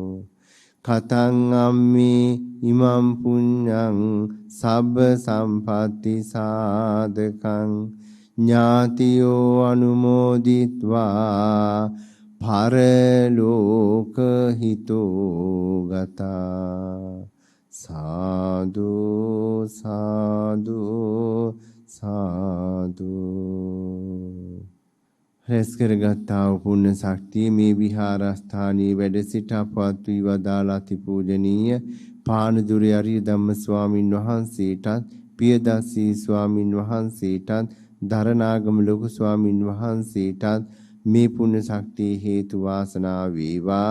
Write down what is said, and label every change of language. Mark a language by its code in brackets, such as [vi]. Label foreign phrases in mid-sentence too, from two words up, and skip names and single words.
[pi] කතං අම්මි ඉමං පුඤ්ඤං සබ්බ සම්පatti සාධකං ඥාතියෝ අනුමෝදිත්වා පරලෝක හිතෝ ගතා. සාදු සාදු සාදු. [si] රැස් කරගත්තා වූ පුණ්‍ය ශක්තිය මේ විහාරස්ථානයේ වැඩ සිට අපවත් වී වදාළා අතිපූජනීය පානදුරේ අරිය ධම්ම ස්වාමින් වහන්සේටත්, පියදස්සී ස්වාමින් වහන්සේටත්, දරණාගම ලොකු ස්වාමින් වහන්සේටත් මේ පුණ්‍ය ශක්තිය හේතු වාසනා වේවා.